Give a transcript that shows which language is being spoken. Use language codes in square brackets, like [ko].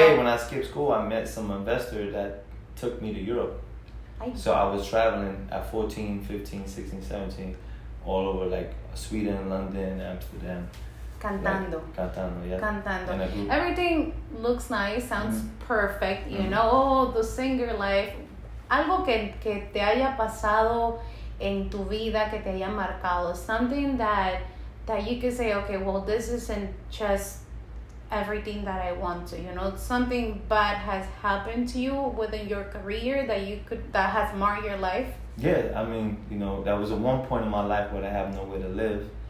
[en] day when I skipped school, I met some investor that took me to Europe. Ay. So I was traveling at 14, 15, 16, 17, all over like Sweden, London, Amsterdam. [es] Cantando. [en] Like, [es] cantando, [en] yeah. [es] Cantando. [en] In a group. Everything looks nice, sounds perfect, you know, oh, the singer life. [es] Algo que te haya pasado en tu vida, que te haya marcado. [en] Something that you could say, okay, well, this isn't just everything that I want to, you know, something bad has happened to you within your career that has marked your life. Yeah, I mean, you know, that was at one point in my life where I have nowhere to live.